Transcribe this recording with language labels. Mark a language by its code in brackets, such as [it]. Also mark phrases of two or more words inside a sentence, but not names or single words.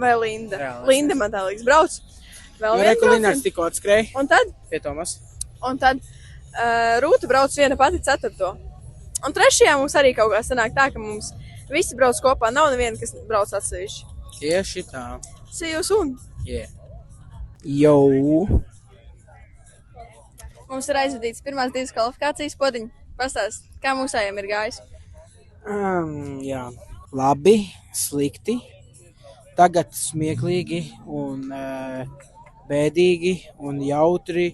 [lv] vai Linda. Reāli, es Linda man tā liekas brauc. Vēl Nu, viena reku Linārds brauciena. tikko atskrēja Un tad Rūta brauc viena pati 4. Un 3. mums arī kaut kā sanāk tā, ka mums visi brauc kopā. Nav neviena, kas brauc atsevišķi. Tieši tā. [en] See you soon. Yeah. [lv] Jau. Mums ir aizvadīts pirmās 2 kvalifikācijas. Podiņi, pastāst, kā mūsējiem ir gājis? Jā. Labi, slikti. Tagad smieklīgi un bēdīgi un jautri.